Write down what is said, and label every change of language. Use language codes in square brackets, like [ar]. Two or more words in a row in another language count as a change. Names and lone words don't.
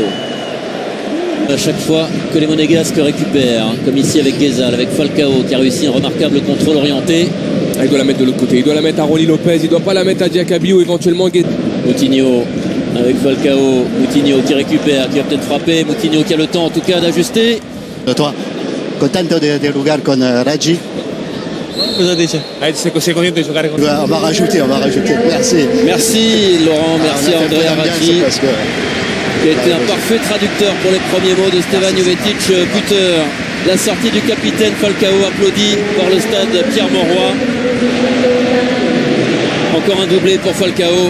[fr] À chaque fois que les Monégasques récupèrent, comme ici avec Ghezal, avec Falcao qui a réussi un remarquable contrôle orienté. Il doit la mettre de l'autre côté, il doit la mettre à René Lopez, il ne doit pas la mettre à Diakabi ou éventuellement Ghezal. Moutinho avec Falcao, Moutinho qui récupère, qui va peut-être frapper, Moutinho qui a le temps en tout cas d'ajuster. Toi, [es] contento de jugar con Raggi? [it] Cosa dice? Sei contento di giocare con... [fr] On va rajouter, merci. Merci Laurent, merci à Andrea Raggi. Qui a été un parfait traducteur pour les premiers mots de Stevan Jovetic, buteur. La sortie du capitaine Falcao applaudi par le stade Pierre-Mauroy. Encore un doublé pour Falcao.